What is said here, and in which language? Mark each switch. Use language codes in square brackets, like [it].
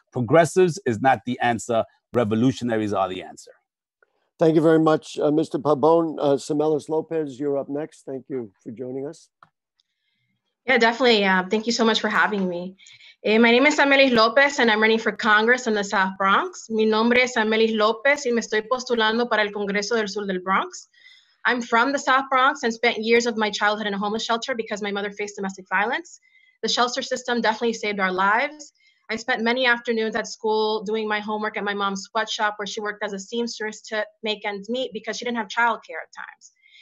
[en] Progressives is not the answer. Revolutionaries are the answer. Thank you very much, Mr. Pabon. Samelys Lopez, you're up next. Thank you for joining us. Yeah, definitely. Thank you so much for having me. My name is Samelys Lopez, and I'm running for Congress in the South Bronx. [es] Mi nombre es Samelys Lopez, y me estoy postulando para el Congreso del Sur del Bronx. [en] I'm from the South Bronx and spent years of my childhood in a homeless shelter because my mother faced domestic violence. The shelter system definitely saved our lives. I spent many afternoons at school doing my homework at my mom's sweatshop where she worked as a seamstress to make ends meet because she didn't have childcare at times.